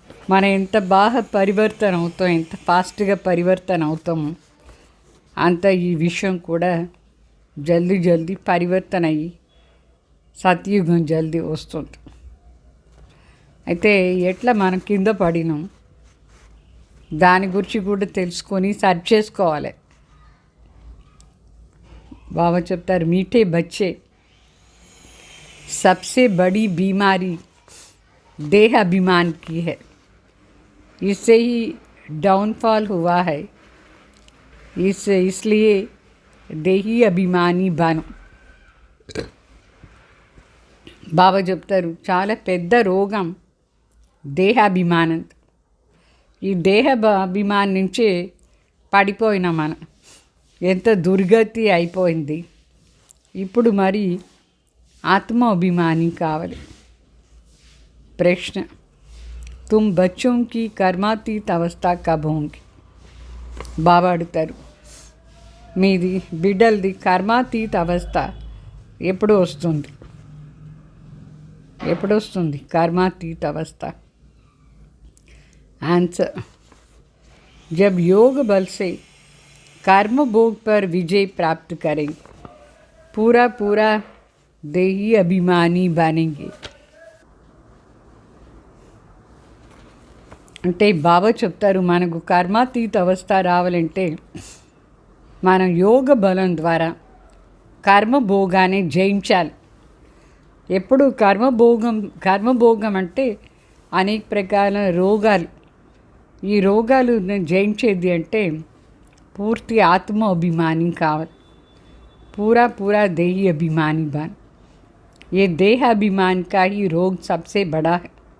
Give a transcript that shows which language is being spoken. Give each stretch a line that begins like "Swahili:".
Telugu: మనం ఎంత బాగా పరివర్తన అవుతాం, ఎంత ఫాస్ట్గా పరివర్తన అవుతాము, అంత ఈ విషయం కూడా జల్దీ పరివర్తన అయ్యి సత్యుగం జల్దీ వస్తుంది. అయితే ఎట్లా మనం కింద పడినాం దాని గురించి కూడా తెలుసుకొని సర్చ్ చేసుకోవాలి. బాబా చెప్తారు,
Hindi: మీఠే బచ్చే सबसे बड़ी बीमारी देह अभिमान की है, इससे ही डाउनफॉल हुआ है, इसलिए देही अभिमानी बनो.
Telugu: బాబా చెప్తారు, చాలా పెద్ద రోగం దేహాభిమానం. ఈ దేహ అభిమానం నుంచి పడిపోయినా మనం, ఎంత దుర్గతి అయిపోయింది. ఇప్పుడు మరి ఆత్మాభిమాని కావాలి.
Hindi: ప్రశ్న, తుమ్ బచ్చోంకి కర్మాతీత అవస్థ కబ్ హోంగి?
Telugu: బాబా అడుగుతారు, మీది బిడ్డలది కర్మాతీత అవస్థ ఎప్పుడు వస్తుంది? ఎప్పుడు వస్తుంది
Hindi: कर्मातीत अवस्था? आंसर, जब योग बल से कर्म भोग पर विजय प्राप्त करेंगे, पूरा पूरा देही अभिमानी बनेंगे.
Telugu: అంటే బాబా చెప్తారు, మనకు కర్మాతీత అవస్థ రావాలంటే మనం యోగ బలం ద్వారా కర్మభోగాన్ని జయించాలి. ఎప్పుడు కర్మభోగం అంటే అనేక ప్రకార రోగాలు. ఈ రోగాలు జయించేది అంటే పూర్తి ఆత్మ అభిమాని కావాలి.
Hindi: पूरा देही अभिमानी बन. ये देह अभिमान का ही रोग सबसे बड़ा है.